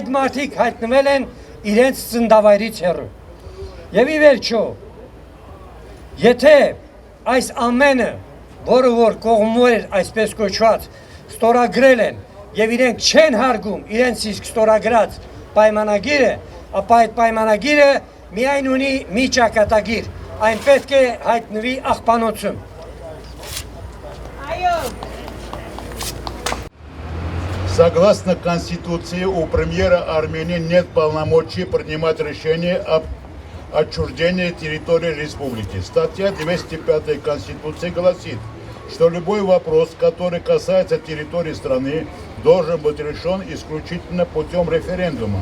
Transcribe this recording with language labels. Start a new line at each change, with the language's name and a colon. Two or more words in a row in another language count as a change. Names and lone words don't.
Armenian: մարդիկ հայտնվել են իրենց ծննդավայրից հեռու։ Եվ ի վերջո, եթե այս ամենը, որը որ կողմեր այսպես կոչված ստորագրել են եւ իրենք չեն հարգում իրենց իսկ ստորագրած պայմանագիրը, ապա այդ պայմանագիրը միայն ունի մի ճակատագիր, այն պետք է հայտնվի աղբանոցում։
Russian: Согласно Конституции, у премьера Армении нет полномочий принимать решения об отчуждении территории республики. Статья 205 Конституции гласит, что любой вопрос, который касается территории страны, должен быть решен исключительно путем референдума.